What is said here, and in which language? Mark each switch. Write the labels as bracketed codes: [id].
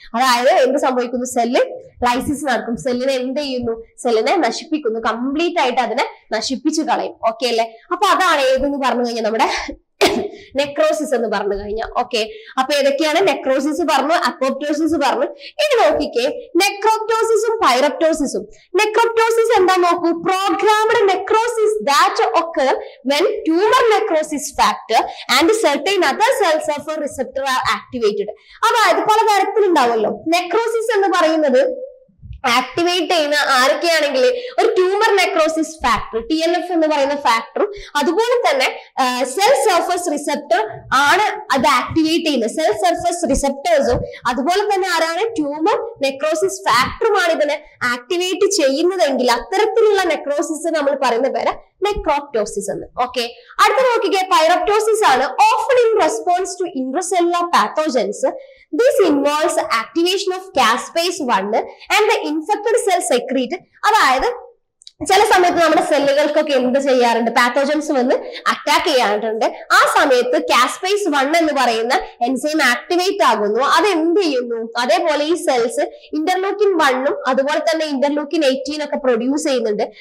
[ml] അതായത് എന്ത് സംഭവിക്കുന്നു? സെല്ല് ലൈസിസ് നടക്കും. സെല്ലിനെ എന്ത് ചെയ്യുന്നു? സെല്ലിനെ നശിപ്പിക്കുന്നു. കംപ്ലീറ്റ് ആയിട്ട് അതിനെ നശിപ്പിച്ചു കളയും. ഓക്കെ അല്ലെ? അപ്പൊ അതാണ് ഏതെന്ന് പറഞ്ഞു കഴിഞ്ഞാൽ നമ്മുടെ നെക്രോസിസ് എന്ന് പറഞ്ഞു കഴിഞ്ഞാൽ. ഓക്കെ, അപ്പൊ ഏതൊക്കെയാണ്? നെക്രോസിസ് പറഞ്ഞു, അപ്പോപ്റ്റോസിസ് പറഞ്ഞു. ഇനി നോക്കിക്കേ, നെക്രോപ്റ്റോസിസും പൈറപ്റ്റോസിസും. നെക്രോപ്റ്റോസിസ് എന്താ നോക്കൂ? [en] Programmed necrosis that occur when tumor necrosis factor and certain other cells of a receptor are activated. [ml] അതായത് പല തരത്തിലുണ്ടാവുമല്ലോ. നെക്രോസിസ് എന്ന് പറയുന്നത് ആക്ടിവേറ്റ് ചെയ്യുന്ന ആരൊക്കെയാണെങ്കിൽ ഒരു ട്യൂമർ നെക്രോസിസ് ഫാക്ടർ, TNF എന്ന് പറയുന്ന ഫാക്ടറും അതുപോലെ തന്നെ സെൽ സർഫസ് റിസപ്റ്റർ ആണ് അത് ആക്ടിവേറ്റ് ചെയ്യുന്നത്. സെൽ സർഫസ് റിസപ്റ്റേഴ്സും അതുപോലെ തന്നെ ആരാണ്? ട്യൂമർ നെക്രോസിസ് ഫാക്ടറുമാണ് ഇതിനെ ആക്ടിവേറ്റ് ചെയ്യുന്നതെങ്കിൽ അത്തരത്തിലുള്ള നെക്രോസിസ് നമ്മൾ പറയുന്ന പേര് നെക്രോപ്റ്റോസിസ് എന്ന്. ഓക്കെ, അടുത്ത നോക്കിക്കേ, പൈറപ്റ്റോസിസ് ആണ്. [en] Often in response to intracellular pathogens. This involves activation of caspase 1 and the infected cell secrete. [ml] അതായത് ചില സമയത്ത് നമ്മുടെ സെല്ലുകൾക്കൊക്കെ എന്ത് ചെയ്യാറുണ്ട്? പാത്തോജൻസ് വന്ന് അറ്റാക്ക് ചെയ്യാറുണ്ട്. ആ സമയത്ത് കാസ്പേസ് 1 എന്ന് പറയുന്ന എൻസൈം ആക്ടിവേറ്റ് ആകുന്നു. അത് എന്ത് ചെയ്യുന്നു? അതേപോലെ ഈ സെൽസ് ഇന്റർലൂക്കിൻ 1ഉം അതുപോലെ തന്നെ ഇന്റർലൂക്കിൻ 18 ഒക്കെ പ്രൊഡ്യൂസ് ചെയ്യുന്നുണ്ട്.